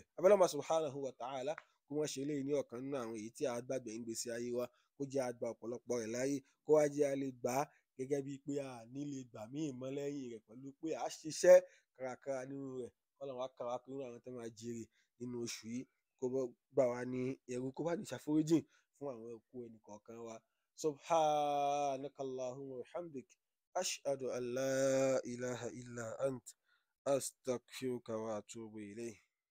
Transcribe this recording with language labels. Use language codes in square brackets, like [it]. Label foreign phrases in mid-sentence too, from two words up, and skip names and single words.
[yo] Abẹ́lẹ́ [ar] سبحانه وتعالى [yo] kó wọ́n ṣe eléyìí ní ọ̀kan nínú àwọn èyí tí a gbàgbé ń gbèsè ayé wa, kó jẹ́ a gba ọ̀pọ̀lọpọ̀ rẹ̀ láyé, kó wá jẹ́ a lè gbà á gẹ́gẹ́ bíi pé a ní lè gbà míì mọ́ lẹ́yìn rẹ̀ pẹ̀lú pé a ṣiṣẹ́ kárakára nínú rẹ̀. K'Ọlọ́run wá kà wá kún àwọn tó máa jèrè nínú oṣù yìí, kó gbà wá ní ẹrú, kó bá ní ṣàforíjìn fún àwọn ẹ̀kú ẹnìkọ̀ọ̀kan wa. [ar] سبحانك اللهم وبحمدك، أشهد أن لا إله إلا أنت، أستغفرك وأتوب إليك.